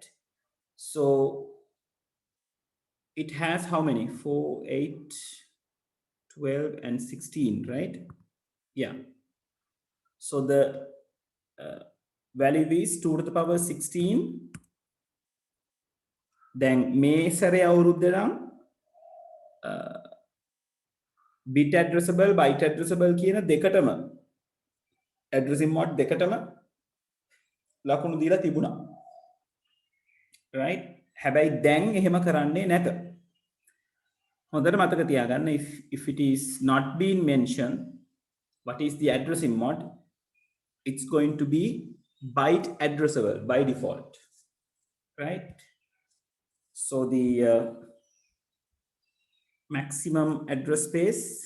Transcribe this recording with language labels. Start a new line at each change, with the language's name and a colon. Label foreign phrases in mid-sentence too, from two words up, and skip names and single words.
English: So it has how many? 4, 8, 12, and 16, right? Yeah. So the value is 2 to the power 16.
Sinhala: Then මේ සැරේ අවුරුද්ද නම්
English: bit addressable, byte addressable
Sinhala: කියන දෙකටම
English: addressing mod
Sinhala: දෙකටම ලකුණු දීලා තිබුණා, right? හැබැයි දැන් එහෙම කරන්නේ නැත. හොඳට මතක තියාගන්න,
English: if it is not being mentioned what is the addressing mod, it's going to be byte addressable by default, right? So the maximum address space